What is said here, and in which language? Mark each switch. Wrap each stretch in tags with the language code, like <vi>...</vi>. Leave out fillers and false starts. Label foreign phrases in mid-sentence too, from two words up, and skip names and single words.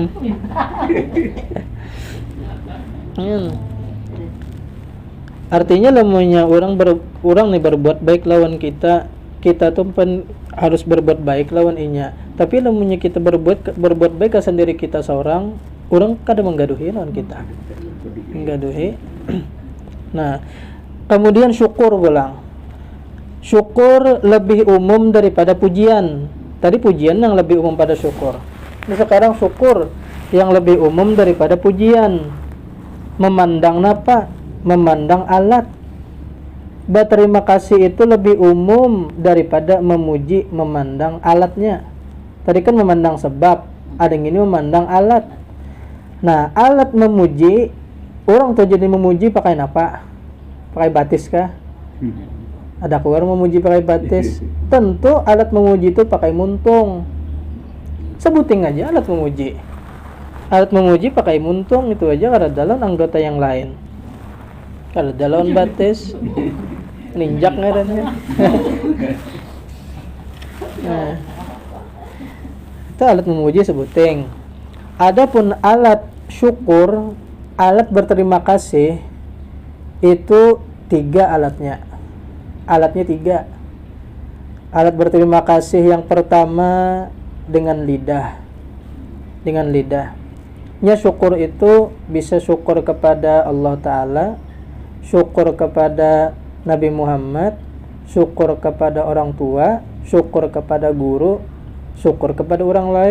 <bjn>Artinya lamunnya orang nih berbuat baik lawan kita tuh harus berbuat baik lawan inya. Tapi lamunnya kita berbuat baik kesan diri kita seorang, orang kada menggaduhi lawan kita. Menggaduhi. Nah, kemudian syukur pulang.</bjn> <id>Syukur lebih umum daripada pujian. Tadi pujian yang lebih umum pada syukur. Nah, sekarang syukur yang lebih umum daripada pujian. Memandang apa? Memandang alat. Berterima kasih itu lebih umum daripada memuji, memandang alatnya. Tadi kan memandang sebab, ada yang ini memandang alat.</id> <bjn>Nah, alat memuji, orang tuh jadi memuji pakai apa? Pakai batis kah? Ada keluar memuji pakai batis. Tentu alat memuji itu pakai muntung. Sebutin aja alat memuji. Alat memuji pakai muntung, itu aja kada dalam anggota yang lain. Kada dalam batis. Ninjak ngarannya. Nah, itu alat memuji sebuting.</bjn> <id>Adapun alat syukur, alat berterima kasih, itu 3 alatnya. Alatnya 3. Alat berterima kasih yang pertama dengan lidah. Dengan lidah. Ya, syukur itu bisa syukur kepada Allah Ta'ala, syukur kepada Nabi Muhammad, syukur kepada orang tua, syukur kepada guru, syukur kepada orang lain.</id>